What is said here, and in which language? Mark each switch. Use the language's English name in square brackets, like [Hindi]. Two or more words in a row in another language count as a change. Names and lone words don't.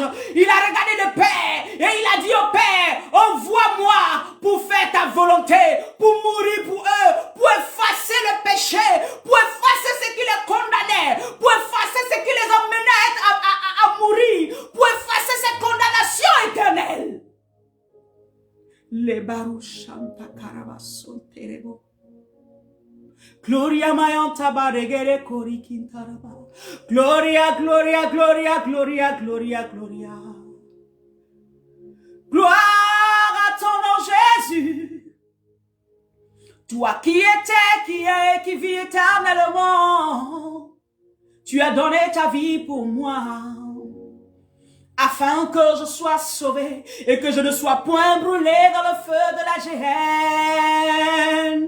[French] Il a regardé le Père et il a dit au Père, envoie-moi pour faire ta volonté, pour mourir pour eux, pour effacer le péché, pour effacer ce qui les condamnait, pour effacer ce qui les emmenait à mourir, pour effacer ces condamnations éternelles. Les barouchanta carabason terebo. Gloria mayanta baregere korikintaraba. [Latin] Gloria, gloria, gloria, gloria, gloria, gloria. [French] Gloire à ton nom Jésus. Toi qui étais, qui est, qui vis éternellement. Tu as donné ta vie pour moi. Afin que je sois sauvé et que je ne sois point brûlé dans le feu de la géhenne.